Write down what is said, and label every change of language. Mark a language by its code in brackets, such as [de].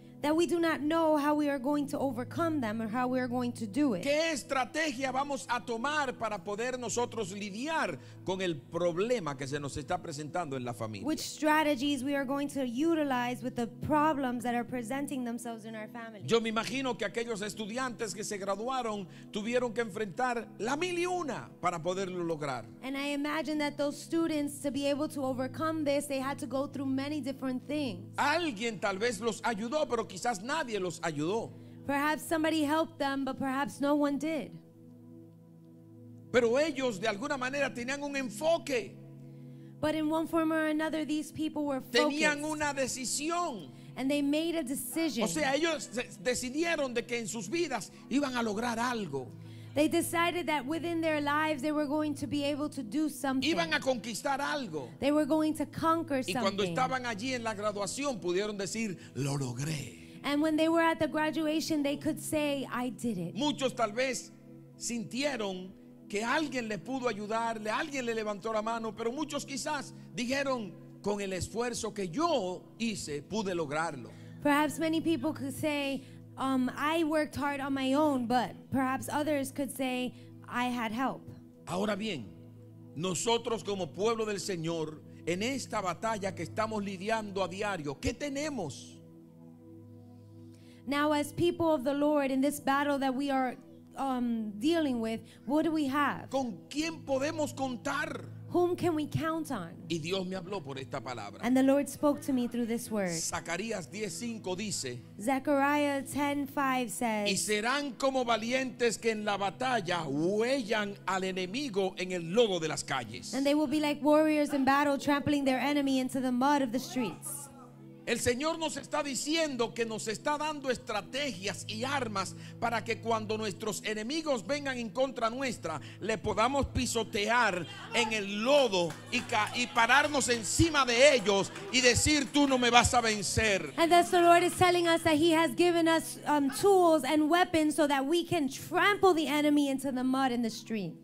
[en] That we do not know how we are going to overcome them or how we are going to do it. [es] qué estrategia vamos a tomar para poder nosotros lidiar con el problema que se nos está presentando en la familia. [en] Which strategies we are going to utilize with the problems that are presenting themselves in our family. [es] Yo me imagino que aquellos estudiantes que se graduaron tuvieron que enfrentar la 1001 para poderlo lograr. [en] And I imagine that those students, to be able to overcome this, they had to go through many different things. [es] Alguien tal vez los ayudó, pero quizás nadie los ayudó. [en] Perhaps somebody helped them, but perhaps no one did. [es] Pero ellos de alguna manera tenían un enfoque, [en] But in one form or another, these people were [es] tenían [en] focused. [es] una decisión. [en] And they made a decision. [es] O sea, ellos decidieron de que en sus vidas iban a lograr algo. [en] They decided that within their lives, they were going to be able to do something. [es] Iban a conquistar algo. [en] They were going to conquer [es] Y cuando [en] something. [es] estaban allí en la graduación pudieron decir, lo logré. [en] And when they were at the graduation, they could say, I did it. [es] Muchos tal vez sintieron que alguien le pudo ayudarle, alguien le levantó la mano, pero muchos quizás dijeron, con el esfuerzo que yo hice, pude lograrlo. [en] Perhaps many people could say, I worked hard on my own, but perhaps others could say, I had help. [es] Ahora bien, nosotros como pueblo del Señor, en esta batalla que estamos lidiando a diario, ¿qué tenemos? [en] Now, as people of the Lord, in this battle that we are dealing with, what do we have? [es] ¿Con quién podemos contar? [en] Whom can we count on? [es] Y Dios me habló por esta palabra. [en] And the Lord spoke to me through this word. [es] Zacarías 10:5 dice: [en] Zechariah 10:5 [es] y [en] says, [es] serán como valientes que en la batalla huellan al enemigo en el lodo de las calles. [en] and they will be like warriors in battle, trampling their enemy into the mud of the streets. [es] El Señor nos está diciendo que nos está dando estrategias y armas para que cuando nuestros enemigos vengan en contra nuestra, le podamos pisotear en el lodo y pararnos encima de ellos y decir: tú no me vas a vencer. [en] And thus the Lord is telling us that He has given us tools and weapons so that we can trample the enemy into the mud in the street.